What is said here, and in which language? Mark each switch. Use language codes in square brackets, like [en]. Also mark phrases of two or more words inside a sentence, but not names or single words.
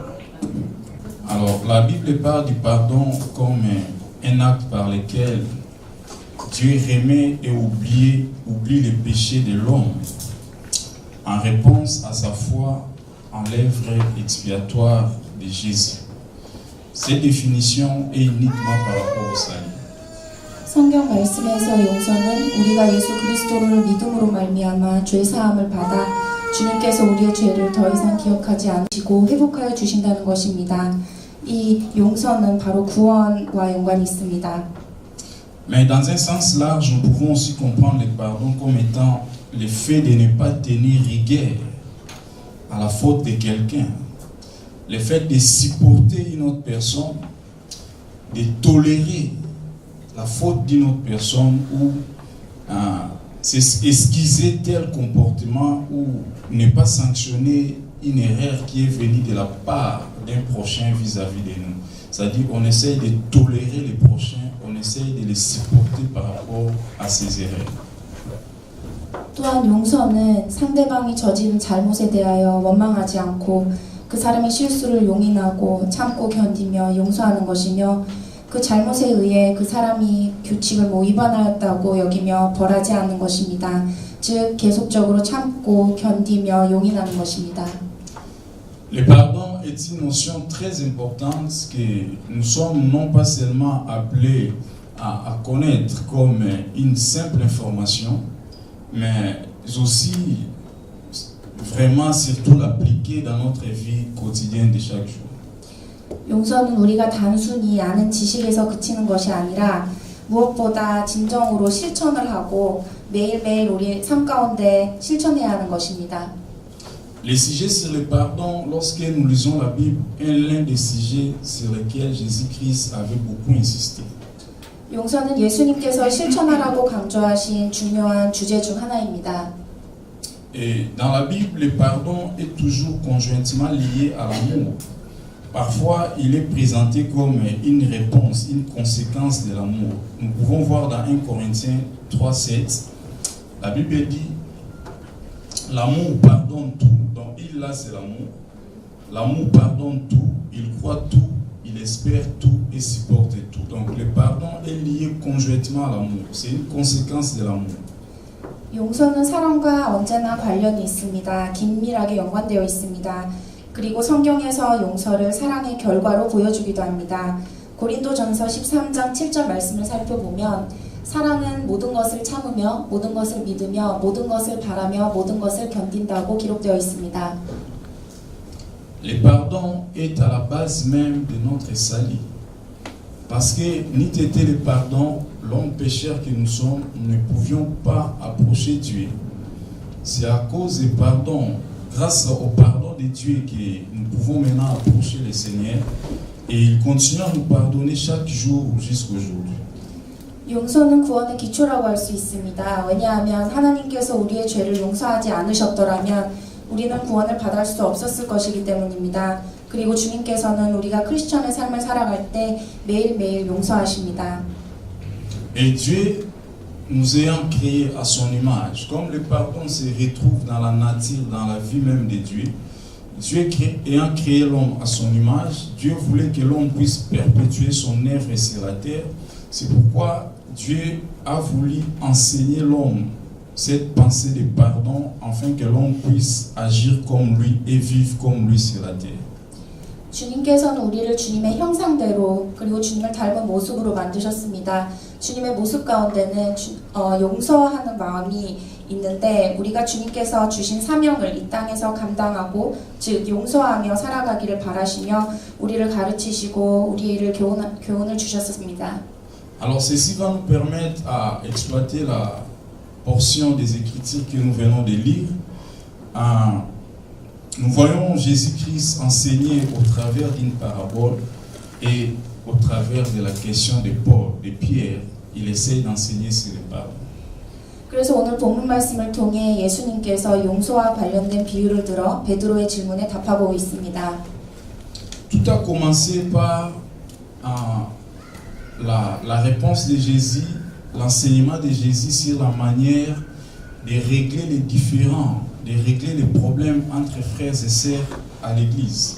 [fr] Alors, la Bible parle du pardon comme un acte par lequel Dieu remet et oublie les péchés de l'homme en réponse à sa foi en l'œuvre expiatoire de Jésus. Cette définition est uniquement par rapport au salut. [ko] 성경 말씀에서 용서는 우리가 예수 그리스도를 믿음으로 말미암아 죄 사함을 받아 주님께서 우리의 죄를 더 이상 기억하지 않으시고 회복하여 주신다는 것입니다. 이 용서는 바로 구원과 연관이 있습니다. [fr] Mais dans un sens large, nous pouvons aussi comprendre le pardon comme étant le fait de ne pas tenir rigueur à la faute de quelqu'un, le fait de supporter une autre personne, de tolérer la faute d'une autre personne ou esquiser tel comportement ou ne pas sanctionner une erreur qui est venue de la part d'un prochain vis-à-vis de nous. C'est-à-dire on essaye de tolérer les prochains, on essaye de les supporter par rapport à ses erreurs. [ko] 또한 용서는 상대방이 저지른 잘못에 대하여 원망하지 않고 그 사람의 실수를 용인하고 참고 견디며 용서하는 것이며 그 잘못에 의해 그 사람이 규칙을 위반하였다고 여기며 벌하지 않는 것입니다. 즉 계속적으로 참고 견디며 용인하는 것입니다. [fr] Le pardon est une notion très importante que nous sommes non pas seulement appelés à connaître comme une simple information, mais aussi vraiment surtout l'appliquer dans notre vie quotidienne de chaque jour. [ko] 용서는 우리가 단순히 아는 지식에서 그치는 것이 아니라 무엇보다 진정으로 실천을 하고 매일매일 우리 삶 가운데 실천해야 하는 것입니다. [fr] Les sujets sur le pardon, lorsque nous lisons la Bible, est l'un des sujets sur lesquels Jésus-Christ avait beaucoup insisté. [ko] 용서는 예수님께서 실천하라고 강조하신 중요한 주제 중 하나입니다. [fr] Et dans la Bible, le pardon est toujours conjointement lié à l'amour. Parfois, il est présenté comme une réponse, une conséquence de l'amour. Nous pouvons voir dans 1 Corinthiens 3:7, la Bible dit l'amour pardonne tout. Donc, il là, c'est l'amour. L'amour pardonne tout, il croit tout, il espère tout et supporte tout. Donc, le pardon est lié conjointement à l'amour. C'est une conséquence de l'amour. [ko] 용서는 사랑과 언제나 관련이 있습니다. 긴밀하게 연관되어 있습니다. 그리고 성경에서 용서를 사랑의 결과로 보여주기도 합니다. 고린도전서 13장 7절 말씀을 살펴보면 사랑은 모든 것을 참으며 모든 것을 믿으며 모든 것을 바라며 모든 것을 견딘다고 기록되어 있습니다. [fr] Le pardon est à la base même de notre salut. Parce que n'eût été le pardon, l'homme pécheur que nous sommes, nous ne pouvions pas approcher Dieu. C'est à cause du pardon, grâce au pardon de Dieu, que nous pouvons maintenant approcher le Seigneur. Et il continue à nous pardonner chaque jour jusqu'aujourd'hui. [ko] 용서는 구원의 기초라고 할 수 있습니다. 왜냐하면 하나님께서 우리의 죄를 용서하지 않으셨더라면 우리는 구원을 받을 수 없었을 것이기 때문입니다. 그리고 주님께서는 우리가 크리스천의 삶을 살아갈 때 매일매일 용서하십니다. [fr] Et Dieu, nous ayant créés à son image, comme le pardon se retrouve dans la nature, dans la vie même de Dieu, Dieu ayant créé l'homme à son image, Dieu voulait que l'homme puisse perpétuer son œuvre sur la terre. C'est pourquoi Dieu a voulu enseigner l'homme cette pensée de pardon afin que l'homme puisse agir comme lui et vivre comme lui sur la terre. [ko] 주님께서는 우리를 주님의 형상대로 그리고 주님을 닮은 모습으로 만드셨습니다. 주님의 모습 가운데는 용서하는 마음이 있는데 우리가 주님께서 주신 사명을 이 땅에서 감당하고 즉 용서하며 살아가기를 바라시며 우리를 가르치시고 우리를 교훈을 주셨습니다. [fr] Alors ceci va nous permettre à exploiter la portion des Écritures que nous venons de lire. Nous voyons Jésus-Christ enseigner au travers d'une parabole et au travers de la question de Paul, de Pierre. Il essaie d'enseigner sur le pardon. [ko] 그래서 오늘 본문 말씀을 통해 예수님께서 용서와 관련된 비유를 들어 베드로의 질문에 답하고 있습니다. [fr] Tout a commencé par la réponse de Jésus, l'enseignement de Jésus sur la manière de régler les différends, de régler les problèmes entre frères et sœurs à l'église.